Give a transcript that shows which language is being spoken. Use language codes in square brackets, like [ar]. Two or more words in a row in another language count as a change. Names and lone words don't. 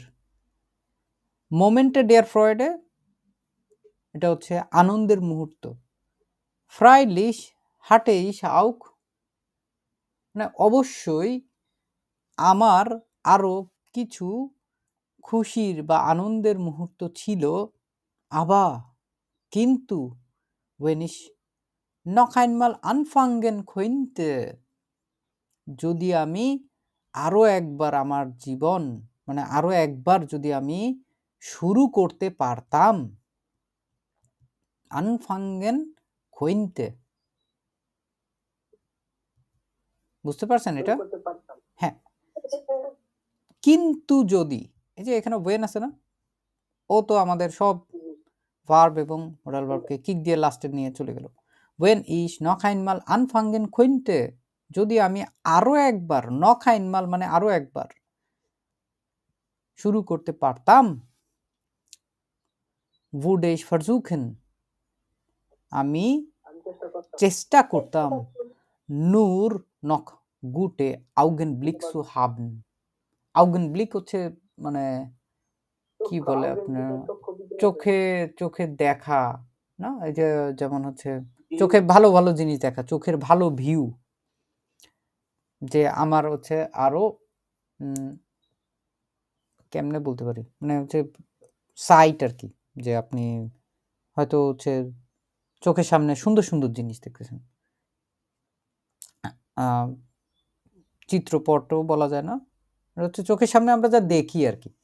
[de] Momente der Freude [bn] এটা হচ্ছে আনন্দের মুহূর্ত। [de] Freilich hatte ich auch [bn] মানে অবশ্যই আমার আরো কিছু খুশির বা আনন্দের মুহূর্ত ছিল, আবা কিন্তু [de] wenn ich noch einmal anfangen könnte, [bn] যদি আমি আরো একবার আমার জীবন মানে আরো একবার যদি আমি শুরু করতে পারতাম, [de] anfangen könnte, [bn] বুঝতে পারছেন এটা? করতে পারতাম। হ্যাঁ, কিন্তু যদি, এই যে এখানে ওয়েন আছে না, ও তো আমাদের সব ভার্ব এবং মোডাল ভার্বকে কিক দিয়ে লাস্টে নিয়ে চলে গেল। [de] wenn ich noch einmal anfangen könnte, [bn] যদি আমি আরো একবার, [de] noch einmal [bn] মানে আরো একবার শুরু করতে পারতাম, [de] würde ich versuchen, [bn] আমি চেষ্টা করতাম, [de] nur noch gute Augenblick zu haben. [bn] Augenblick হচ্ছে মানে কি বলে আপনার, চোখে চোখে দেখা না, এই যে যেমন হচ্ছে চোখে ভালো ভালো জিনিস দেখা, চোখের ভালো ভিউ, যে আমার হচ্ছে আরো কেমনে বলতে পারি, মানে হচ্ছে সাইট আর কি, যে আপনি হয়তো হচ্ছে চোখের সামনে সুন্দর সুন্দর জিনিস দেখতেছেন, চিত্রপটও বলা যায় না, এটা হচ্ছে চোখের সামনে আমরা যা দেখি আর কি।